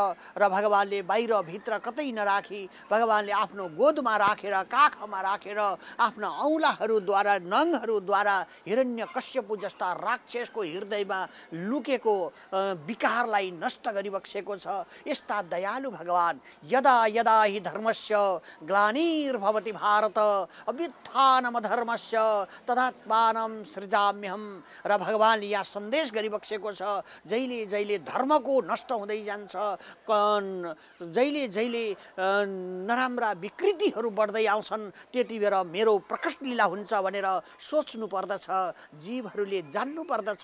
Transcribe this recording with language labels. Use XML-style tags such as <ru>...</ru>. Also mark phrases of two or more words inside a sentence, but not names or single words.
<ne>र भगवानले बाहिर भित्र कतै नराखी भगवानले आफ्नो गोदमा राखेर, काखमा राखेर, आफ्ना औँलाहरूद्वारा, नङहरूद्वारा हिरण्यकश्यपु जस्ता राक्षसको हृदयमा लुकेको विकारलाई नष्ट गरिबक्सेको छ। यस्ता दयालु भगवान</ne> <sa>यदा यदा हि धर्मस्य ग्लानिर्भवति भारत अभ्युत्थानमधर्मस्य तदात्मानं सृजाम्यहम्।</sa> <ne>र भगवानले यहाँ सन्देश गरिबक्सेको छ, जहिले जहिले धर्मको नष्ट हुँदै जान्छ, जहिले जहिले नराम्रा विकृतिहरू बढ्दै आउँछन्, त्यति बेर मेरो प्रकट लीला हुन्छ भनेर सोच्नु पर्दछ, जीवहरूले जान्नु पर्दछ।</ne>